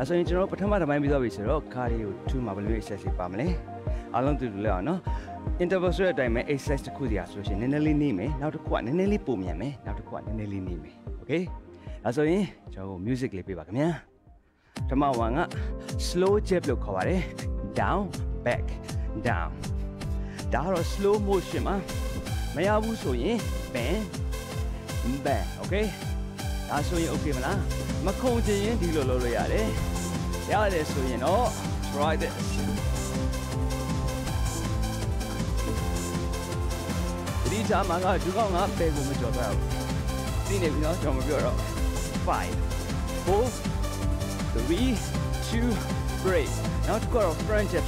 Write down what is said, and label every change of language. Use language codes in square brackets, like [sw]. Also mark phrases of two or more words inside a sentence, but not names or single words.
[my] ဆိုရင်ကျွန်တော်ပထမတစ်ပိုင်းပြီးသွားပြီဆိုတော့ Cardio 2မှာဘယ်လို exercise ပါမလဲအားလုံးတူတူလဲအောင်เนาะ Interval ဆိုတဲ့အတိုင်းပဲ exercise တစ်ခုစီအားဆိုလို့ရှိရင်နည်းနည်းလေးနေမယ်နောက်တစ်ခုကနည်းနည်းလေးပုံမြန်မယ်နောက်တစ်ခုကနည်းနည်းလေးနေမယ် Okay အဲဆိုရင်ကျွန်တော် music လေးပေးပါခင်ဗျာပထမ1က [en] slow jab [my] လို့ခေါ်ပါတယ် [en] down back down [my] ဒါကတော့ [en] slow motion [my] မှာမရဘူးဆိုရင် [en] bend bend okay [my] ဒါဆိုရင် okay မလားမခုန်ချင်ရင်ဒီလိုလုပ်လို့ရတယ်ရတယ်ဆိုရင်တော့ [en] try this [my] ဒီချာမှာကဒီကောင်ကဘယ်ကိုမကြော်တော့ဘူးသိနေပြီနော်ကျွန်တော်မပြောတော့5 4 3 2 break နောက်တစ်ခုတော့ [en] front jab